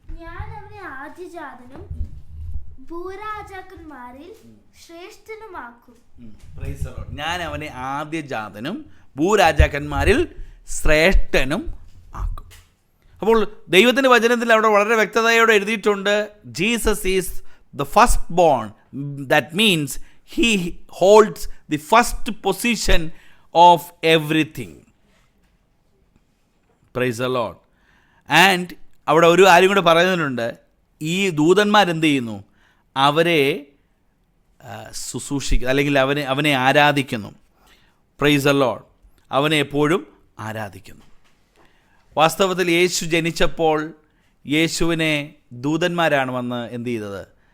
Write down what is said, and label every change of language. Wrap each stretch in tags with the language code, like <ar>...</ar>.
<ml>ഞാൻ അവനെ ആദ്യജാതനും ഭൂരാജാക്കന്മാരിൽ ശ്രേഷ്ഠനുമാക്കും. ഞാൻ അവനെ ആദ്യജാതനും ഭൂരാജാക്കന്മാരിൽ ശ്രേഷ്ഠനും ആക്കും. അപ്പോൾ ദൈവത്തിൻ്റെ വചനത്തിൽ അവിടെ വളരെ വ്യക്തതയോടെ എഴുതിയിട്ടുണ്ട്,</ml> <en>Jesus is the first born. That means he holds the first position of everything. Praise the Lord.</en> <ml>And അവിടെ ഒരു കാര്യം കൂടെ പറയുന്നുണ്ട്, ഈ ദൂതന്മാരെന്ത് ചെയ്യുന്നു? അവരെ ശുശ്രൂഷിക്കുന്നു, അല്ലെങ്കിൽ അവനെ ആരാധിക്കുന്നു.</ml> <en>Praise the Lord.</en> <ml>അവനെ എപ്പോഴും ആരാധിക്കുന്നു. വാസ്തവത്തിൽ യേശു ജനിച്ചപ്പോൾ യേശുവിനെ ദൂതന്മാരാണ് വന്ന് എന്ത് ചെയ്തത്?</ml>